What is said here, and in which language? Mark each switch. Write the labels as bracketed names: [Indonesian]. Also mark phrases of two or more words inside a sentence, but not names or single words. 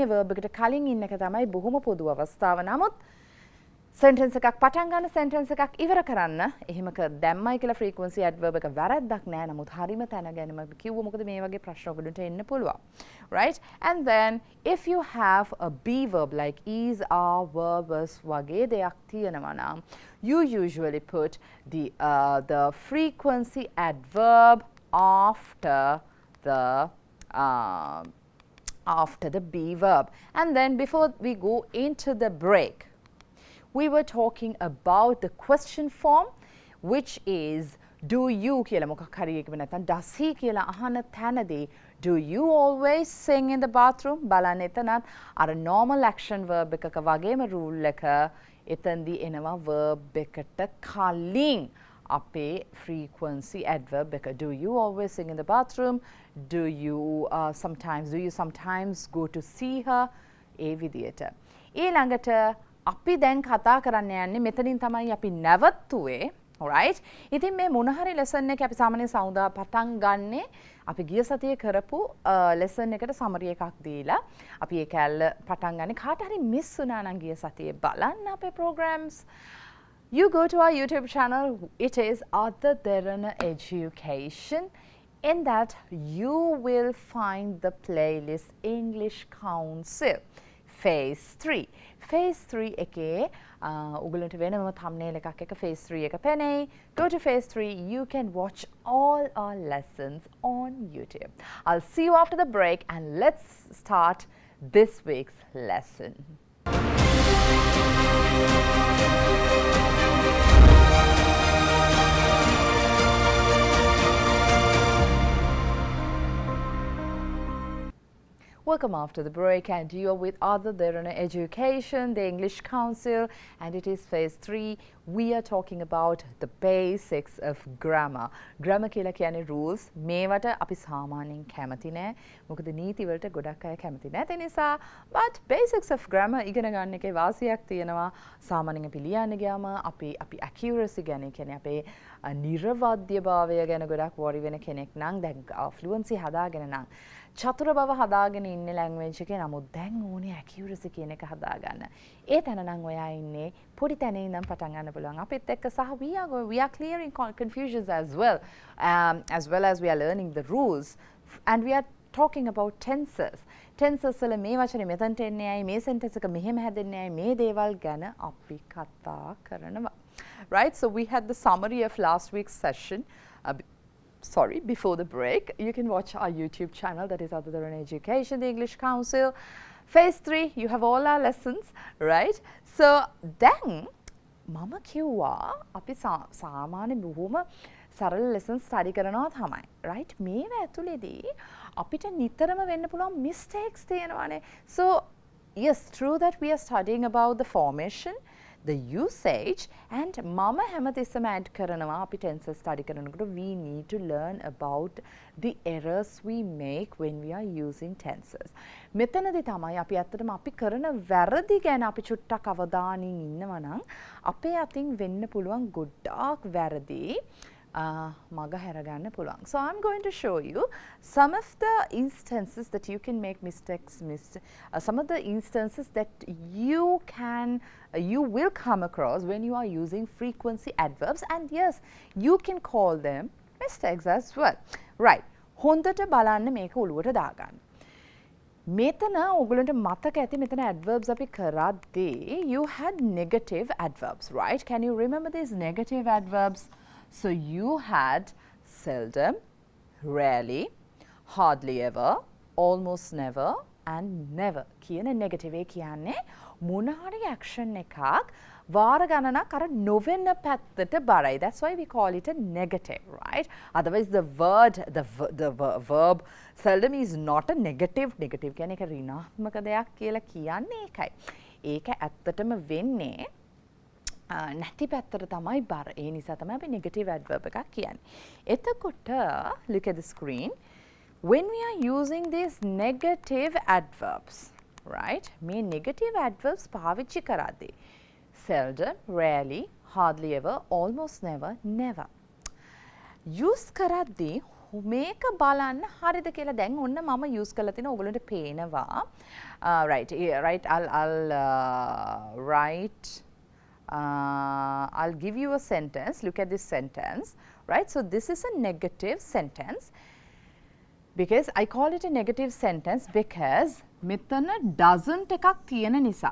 [Sinhala] verb එකට කලින් ඉන්න එක තමයි බොහොම පොදු අවස්ථාව. නමුත් sentence එකක් පටන් ගන්න sentence එකක් ඉවර කරන්න එහෙම දැම්මයි කියලා [English] frequency adverb [Sinhala] එක වැරද්දක් නෑ. නමුත් හරිම තැන ගැනීම කිව්ව මොකද මේ වගේ ප්‍රශ්න ඔයගොල්ලන්ට එන්න පුළුවන්, [English] right? And then if you have a be verb like is, are, were, was [Sinhala] වගේ දෙයක් තියෙනවා නම් [English] you usually put the frequency adverb after the be verb. And then before we go into the break, we were talking about the question form, which is do you [Sinhala] කියලා මොකක් හරි එකම නැත්නම් [English] does he [Sinhala] කියලා අහන තැනදී [English] do you always sing in the bathroom [Sinhala] බලන්න එතනත් අර [English] normal action verb [Sinhala] එකක වගේම rule එක එතනදී එනවා verb එකට කලින් අපේ frequency adverb එක. [English] Do you always sing in the bathroom? Do you sometimes go to see her? [Sinhala] ඒ විදියට. ඊළඟට අපි දැන් කතා කරන්න යන්නේ මෙතනින් තමයි අපි නැවතුවේ. alright? ඉතින් මේ මොන හරි lesson එක අපි සාමාන්‍යයෙන් සමුදා පටන් ගන්නේ අපි ගිය සතියේ කරපු lesson එකට summary එකක් දීලා අපි ඒ කැල්ල පටන් ගන්නේ. කාට හරි miss වුණා නම් ගිය සතියේ බලන්න අපේ programs. [English] You go to our YouTube channel. It is AdaDeranaEducation. In that you will find the playlist English Council. [Sinhala] Phase 3. Phase 3 එකේ ඔයගලන්ට වෙනම thumbnail එකක් එක phase 3 එක පෙනෙයි. [English] Go to phase 3. You can watch all our lessons on YouTube. I'll see you after the break and let's start this week's lesson. Welcome after the break, and you are with AdaDeranaEducation, the English Council, and it is phase 3. We are talking about the basics of grammar. [Sinhala] Grammar කියලා කියන්නේ rules. මේවට අපි සාමාන්‍යයෙන් කැමති නෑ. මොකද නීති වලට ගොඩක් අය කැමති නැති නිසා. [English] But basics of grammar [Sinhala] ඉගෙන ගන්න එකේ වාසියක් තියෙනවා. සාමාන්‍යයෙන් අපි ලියන්න ගියාම අපි accuracy ගැන කියන්නේ අපේ නිර්වද්‍යභාවය ගැන ගොඩක් worry වෙන කෙනෙක් නම් දැන් fluency හදාගෙන නම් චතුර බව හදාගෙන ඉන්නේ language එකේ. නමුත් දැන් ඕනේ accuracy කියන එක හදාගන්න. ඒ තැන නම් ඔයා ඉන්නේ පොඩි තැනේ ඉඳන් පටන් ගන්න පුළුවන්. අපිත් එක්ක සහ [English] we are clearing confusions as well as we are learning the rules, and we are talking about tenses. [Sinhala] Tenses වල මේ වචනේ මෙතනට එන්නේ ඇයි, මේ sentence එක මෙහෙම හැදෙන්නේ ඇයි, මේ දේවල් ගැන අපි කතා කරනවා. [English] Right? So we had the summary of last week's session. Before the break. You can watch our YouTube channel, that is AdaDeranaEducation, the English Council. Phase 3, you have all our lessons, right? So then, [Sinhala] mama කිව්වා අපි සාමාන්‍ය බොහොම සරල [English] lessons study [Sinhala] කරනවා තමයි, right? මේව ඇතුලේදී අපිට නිතරම වෙන්න පුළුවන් mistakes තියෙනවානේ. [English] So, yes, true that we are studying about the formation, the usage, and [Sinhala] mama හැමතිස්සම add කරනවා අපි tenses study කරනකොට [English] we need to learn about the errors we make when we are using tenses. [Sinhala] මෙතනදී තමයි අපි ඇත්තටම අපි කරන වැරදි ගැන අපි චුට්ටක් අවධානයෙන් ඉන්නවා නම් අපේ අතින් වෙන්න පුළුවන් ගොඩාක් වැරදි මග හැරගන්න පුළුවන්. [English] So I'm going to show you some of the instances that you can make mistakes, some of the instances that you will come across when you are using frequency adverbs, and yes, you can call them mistakes as well. Right. [Sinhala] හොඳට බලන්න මේක ඔළුවට දාගන්න. මෙතන ඔයගලන්ට මතක ඇති මෙතන adverbs අපි කරද්දී [English] you had negative adverbs, right? Can you remember these negative adverbs? So you had seldom, rarely, hardly ever, almost never, and never [Sinhala] කියන negative ඒ කියන්නේ මොන හරි action එකක් වාර ගණනක් අර නොවෙන පැත්තට බරයි. [English] That's why we call it a negative, right? Otherwise the verb seldom is not a negative. [Sinhala] Negative කියන්නේ ඒක ඍණාත්මක දෙයක් කියලා කියන්නේ ඒකයි. ඒක ඇත්තටම වෙන්නේ නැති පැත්තට තමයි බර. ඒ නිසා තමයි අපි negative adverb එකක් කියන්නේ. එතකොට [English] look at the screen. When we are using these negative adverbs, right? [Sinhala] මේ negative adverbs පාවිච්චි කරද්දී [English] seldom, rarely, hardly ever, almost never, never. [Sinhala] use කරද්දී මේක බලන්න හරිද කියලා දැන් ඔන්න මම use කරලා තින ඔයගොල්ලන්ට පේනවා. [English] Right, I'll give you a sentence. Look at this sentence, right? So this is a negative sentence. Because I call it a negative sentence because [Sinhala] මෙතන doesn't එකක් තියෙන නිසා.